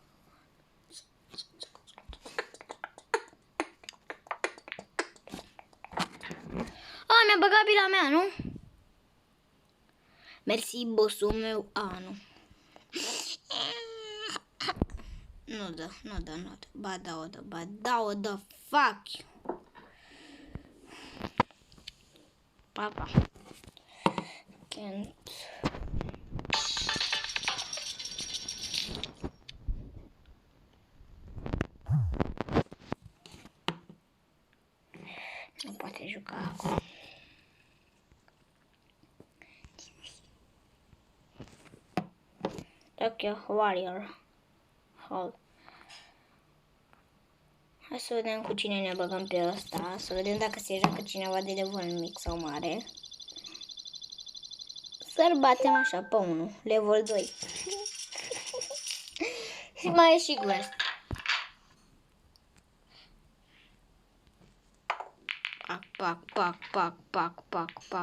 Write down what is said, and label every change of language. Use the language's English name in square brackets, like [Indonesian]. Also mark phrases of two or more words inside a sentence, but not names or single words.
[Romanian] Mi-a băgat bila mea, nu? Mersi, bossul meu. Nu. Nu dă. Ba da, o dă, [English] fuck you. [Romanian] Papa. [English] Can't. [Romanian] Nu poate juca acum. Tokyo Warrior. [English] Hold. [Romanian] Hai să vedem cu cine ne băgăm pe ăsta. Să vedem dacă se joacă cineva de level mic sau mare. Să-l batem așa pe 1. Level 2. Și mai e și Ghost. Pac.